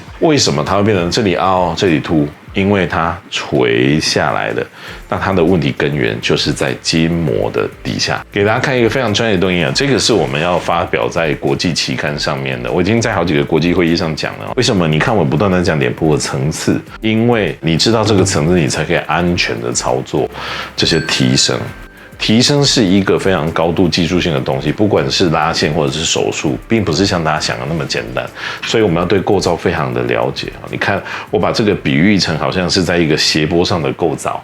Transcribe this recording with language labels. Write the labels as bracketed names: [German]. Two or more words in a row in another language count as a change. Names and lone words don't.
[Chinese] 為什麼它會變成這裡凹，這裡凸？因為它垂下來的，那它的問題根源就是在筋膜的底下。給大家看一個非常專業的東西啊，這個是我們要發表在國際期刊上面的。我已經在好幾個國際會議上講了。為什麼？你看我不斷的講臉部的層次，因為你知道這個層次，你才可以安全的操作這些提升。提升是一個非常高度技術性的東西，不管是拉線或者是手術，並不是像大家想的那麼簡單，所以我們要對構造非常的了解。你看，我把這個比喻成好像是在一個斜坡上的構造。